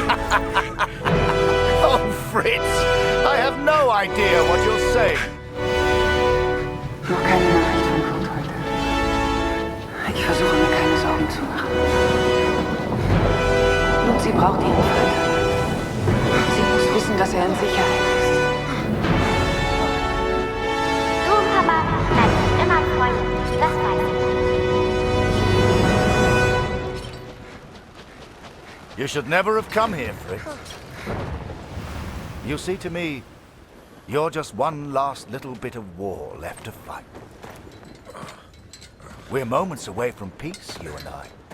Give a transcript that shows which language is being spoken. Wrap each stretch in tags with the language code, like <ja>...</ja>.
<en>Oh, Fritz, I have no idea what you're saying.</en> <de>Noch keine Nachricht von Kurt heute. Ich versuche mir keine Sorgen zu machen. Und sie braucht ihren Vater. Sie muss wissen, dass er in Sicherheit ist. Du, Papa, bleibst immer freundlich, das weiß ich.</de> <en>You should never have come here, Fritz. You see, to me, you're just one last little bit of war left to fight. We're moments away from peace, you and I.</en>